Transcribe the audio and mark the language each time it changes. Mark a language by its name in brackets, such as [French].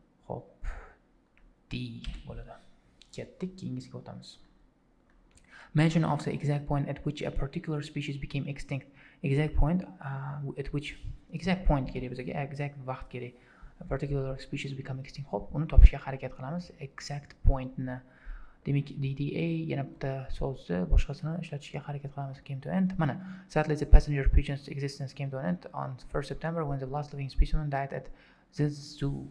[Uzbek] Hop, D bo'ladi. Ketdik, keyingisiga o'tamiz. [English] Mention of the exact point at which a particular species became extinct. Exact point at which exact point [Uzbek] kerak bizga, [English] exact [Uzbek] vaqt kerak. [English] A particular species become extinct. [Uzbek] Hop, uni topishga harakat qilamiz. Exact pointni. Demak, DDA yana bitta so'zni boshqasini ishlatishga harakat qilamiz. [English] Came to end. Mana, sadly the passenger pigeon's existence came to an end on 1st September when the last living specimen died at the zoo.